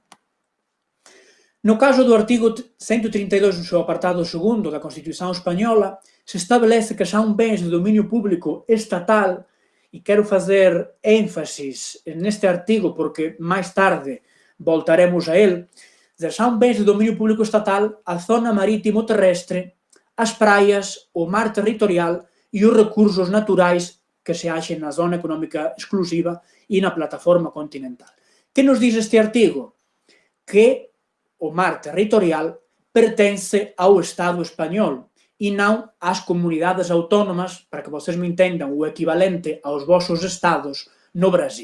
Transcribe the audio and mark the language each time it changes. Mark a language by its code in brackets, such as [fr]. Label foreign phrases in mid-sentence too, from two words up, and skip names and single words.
[pt] No caso do artigo 132, no seu apartado 2º da Constituição espanhola, se estabelece que são bens de domínio público estatal, e quero fazer ênfase neste artigo porque mais tarde voltaremos a ele, são bens de domínio público estatal a zona marítimo terrestre, as praias, o mar territorial e os recursos naturais que se achen na zona económica exclusiva e na plataforma continental. Que nos diz este artigo? [gl] Que o mar territorial pertence ao Estado español e non ás comunidades autónomas, para que vocês me entendan, o equivalente aos vosos estados no Brasil.